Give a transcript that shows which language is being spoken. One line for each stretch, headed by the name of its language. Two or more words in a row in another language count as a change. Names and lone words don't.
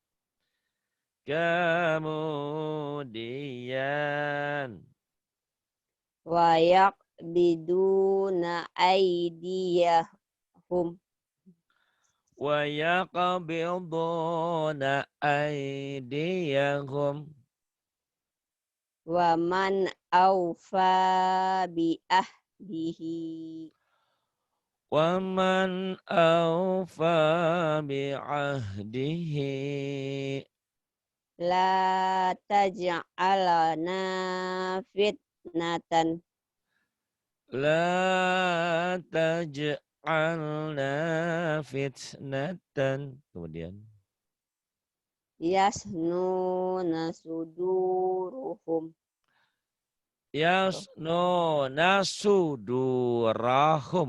Indonesian: Kemudian
Arabic: ويقبضون أيديهم. ويقبضون أيديهم. ومن أوفى بعهده. ومن أوفى بعهده. لا تجعلنا فتنة. لا تجعلنا فتنة. Kemudian يثنون صدورهم. يثنون صدورهم.